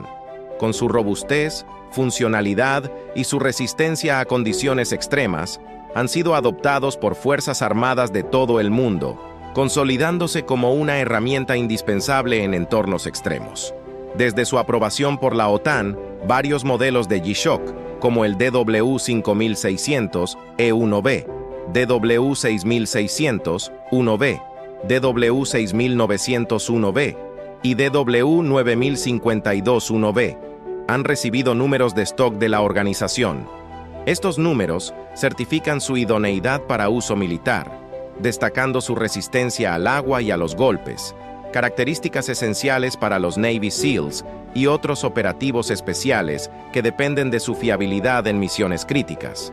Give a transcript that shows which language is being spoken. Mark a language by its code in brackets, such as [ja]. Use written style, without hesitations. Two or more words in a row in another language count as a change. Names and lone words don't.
[es] Con su robustez, funcionalidad y su resistencia a condiciones extremas, han sido adoptados por fuerzas armadas de todo el mundo, consolidándose como una herramienta indispensable en entornos extremos. Desde su aprobación por la OTAN, varios modelos de G-Shock, como el DW5600 E1B, DW6600 1B, DW6900 1B y DW9052 1B, han recibido números de stock de la organización. Estos números certifican su idoneidad para uso militar, destacando su resistencia al agua y a los golpes, características esenciales para los Navy SEALs y otros operativos especiales que dependen de su fiabilidad en misiones críticas.